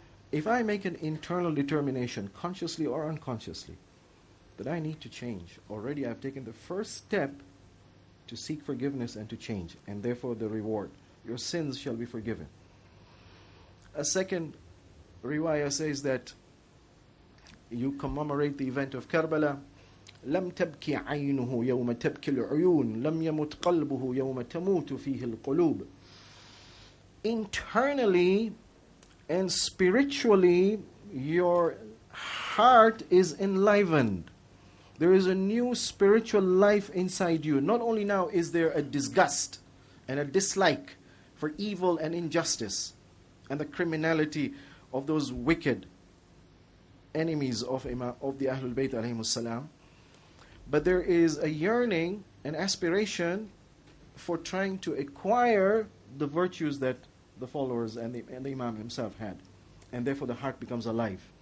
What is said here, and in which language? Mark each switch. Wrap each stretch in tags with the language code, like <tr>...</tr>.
<en>If I make an internal determination, consciously or unconsciously, that I need to change, already I've taken the first step to seek forgiveness and to change, and therefore the reward. Your sins shall be forgiven. A second riwayah says that you commemorate the event of Karbala.</en> <ar>لم تبكي عينه يوم تبكي العيون لم يمت قلبه يوم تموت فيه القلوب.</ar> <en>Internally and spiritually, your heart is enlivened. There is a new spiritual life inside you. Not only now is there a disgust and a dislike for evil and injustice and the criminality of those wicked enemies of the Ahlul Bayt alayhimus salam, but there is a yearning and aspiration for trying to acquire the virtues that the followers and the Imam himself had. And therefore the heart becomes alive.</en>